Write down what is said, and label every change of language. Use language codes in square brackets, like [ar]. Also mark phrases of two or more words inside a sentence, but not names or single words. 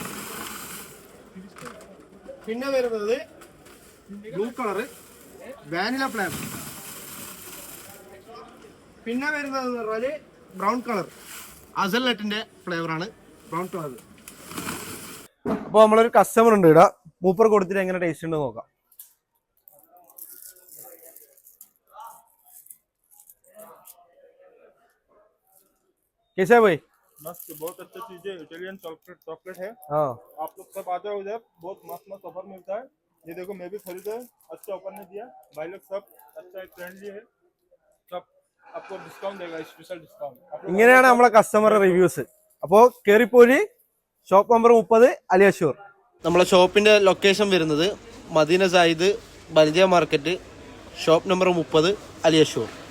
[ml] പിന്നെ വരുന്നത് [en] blue colour vanilla flavour. [ml] പിന്നെ വരുന്നത് പറഞ്ഞാല് [en] brown colour [ml] അസൽനട്ടിന്റെ ഫ്ലേവറാണ് [en] brown colour. [ml] അപ്പൊ നമ്മളൊരു കസ്റ്റമർ ഉണ്ട് ഇവിടെ. മൂപ്പർ കൊടുത്തിട്ട് എങ്ങനെ ടേസ്റ്റ് ഉണ്ട് നോക്കാം. [hi] कैसा है भाई? मस्त, बहुत अच्छी चीज है। [en] Italian chocolate [hi] है। हाँ, आप लोग सब आ जाओ इधर, बहुत मस्त मस्त ऑफर मिलता है। ये देखो मैं भी खरीदा है, अच्छा ऑफर ने दिया भाई लोग, सब अच्छा है, फ्रेंडली है, सब आपको डिस्काउंट देगा, [en] special discount. [ml] ഇങ്ങനെയാണ് നമ്മളെ [en] customer reviews. [ml] അപ്പോൾ കേറിപ്പോയി [en] shop number 30 [ml] അലിയഷൂർ. നമ്മളെ ഷോപ്പിന്റെ ലൊക്കേഷൻ വരുന്നത് മദീന സായിദ് ബൽദിയ മാർക്കറ്റ്, [en] shop number 30 [ml] അലിയഷൂർ.